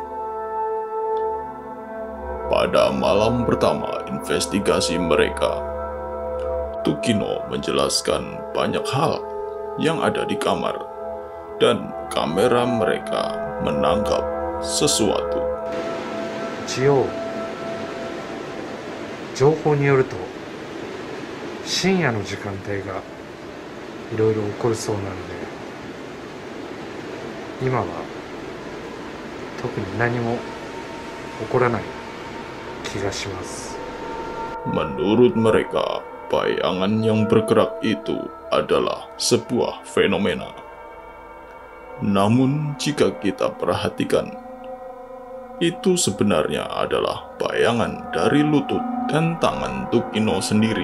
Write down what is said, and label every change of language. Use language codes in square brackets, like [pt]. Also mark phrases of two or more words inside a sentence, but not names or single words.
[id] Pada malam pertama investigasi mereka, Tukino menjelaskan banyak hal yang ada di kamar, dan kamera mereka menangkap sesuatu. [ja] 一応情報によると深夜の時間帯がいろいろ起こるそうなので、今は特に何も起こらない気がします。 [id] Menurut mereka, bayangan yang bergerak itu adalah sebuah fenomena. Namun jika kita perhatikan, itu sebenarnya adalah bayangan dari lutut dan tangan Tukino sendiri.